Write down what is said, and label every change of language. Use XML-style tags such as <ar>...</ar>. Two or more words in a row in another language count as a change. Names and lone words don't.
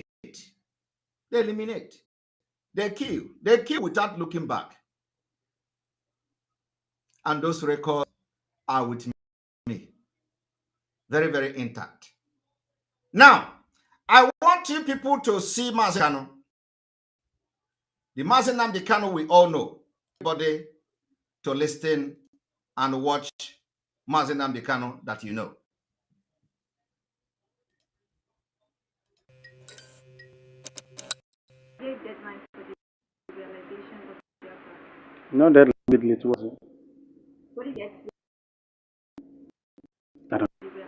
<en>They eliminate. They kill. They kill without looking back. And those records are with me. Very, very intact. Now, I want you people to see Mazi Kanu. The Mazi Nnamdi Kanu we all know. Everybody to listen and watch Mazi Nnamdi Kanu that you know. No, that bit late was it? What do you get? I don't.</en>